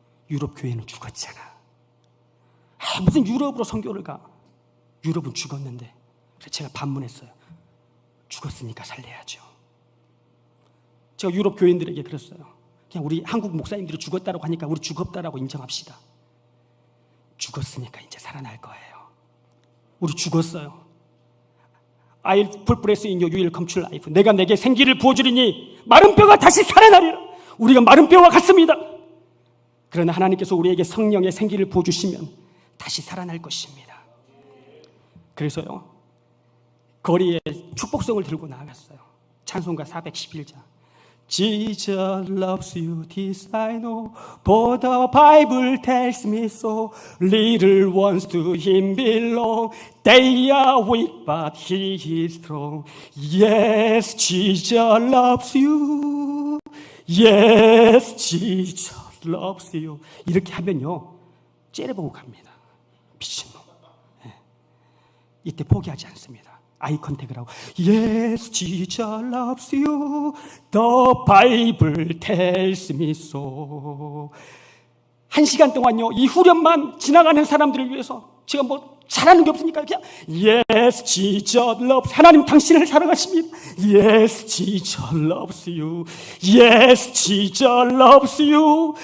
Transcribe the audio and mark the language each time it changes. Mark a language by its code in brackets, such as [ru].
[ko] 유럽 교회는 죽었잖아. 무슨 유럽으로 선교를 가. 유럽은 죽었는데. 그래서 제가 반문했어요. 죽었으니까 살려야죠. 제가 유럽 교인들에게 그랬어요. 그냥 우리 한국 목사님들이 죽었다고 하니까 우리 죽었다라고 인정합시다. 죽었으니까 이제 살아날 거예요. 우리 죽었어요. [en] I'll put breath in you, you will come to life. [ko] 내가 내게 생기를 부어주리니 마른 뼈가 다시 살아나리라. 우리가 마른 뼈와 같습니다. 그러나 하나님께서 우리에게 성령의 생기를 부어주시면 다시 살아날 것입니다. 그래서요 거리에 축복성을 들고 나아갔어요. 찬송가 411장. [en] Jesus loves you, this I know, for the Bible tells me so. Little ones to him belong, they are weak but he is strong. Yes, Jesus loves you. Yes, Jesus loves you. [ko] 이렇게 하면요 째려보고 갑니다. 미친놈. 네. 이때 포기하지 않습니다. 아이 컨택을 하고 [en] Yes, Jesus loves you. The Bible tells me so. [ko] 1시간 동안요 이 후렴만 지나가는 사람들을 위해서 제가 뭐 잘하는 게 없으니까 그냥 [en] Yes, Jesus loves. [ko] 하나님 당신을 사랑하십니다. [en] Yes, Jesus loves you. Yes, Jesus loves you.